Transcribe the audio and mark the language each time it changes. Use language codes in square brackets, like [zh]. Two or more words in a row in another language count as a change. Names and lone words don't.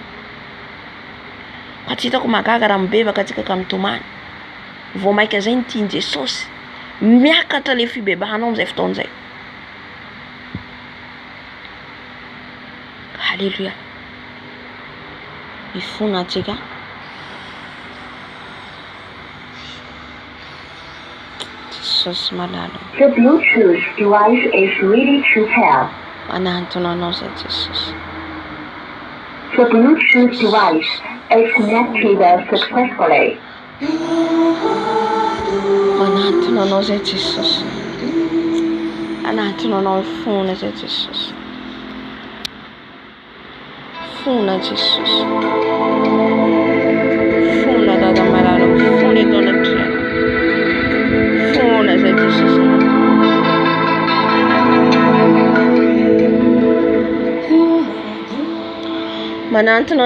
[mg] fa tsy hitako magaga raha mibebaka atsika ka mitomany vao maika zay ny tiany Jesosy miakatra le fibebahanao amin'izay fotoana zay Alléluia mifona atsika Jesosy malalo [en] The Bluetooth device is ready to pair. [mg] Manantonanao zay Jesosy [en] The Bluetooth device is connected successfully. [mg] Manantonanao zay Jesosy manantonanao fona zay Jesosy fona Jesosy fona dada malalo fona eto anatrano fona zay Jesosy manantona